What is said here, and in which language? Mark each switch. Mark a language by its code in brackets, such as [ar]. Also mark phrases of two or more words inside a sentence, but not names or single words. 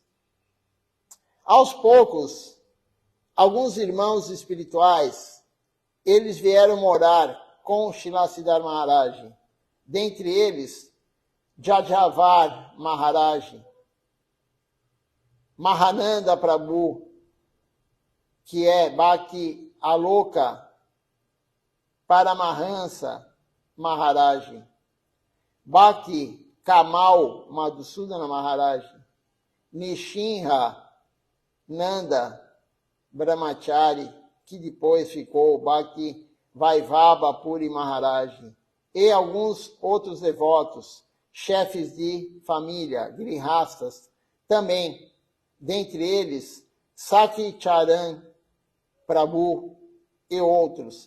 [pt] Aos poucos, alguns irmãos espirituais, eles vieram morar com Srila Siddhar Maharaj. Dentre eles, Jajavar Maharaj, Mahananda Prabhu, que é Bhakti Aloka Paramahansa Maharaj, Bhakti Kamal Madhusudana Maharaj, Nishinra Nanda Brahmachari, que depois ficou Bhakti Vaivaba Puri Maharaj, e alguns outros devotos, chefes de família, grihastas, também, dentre eles, Sakhi Charan Prabhu e outros.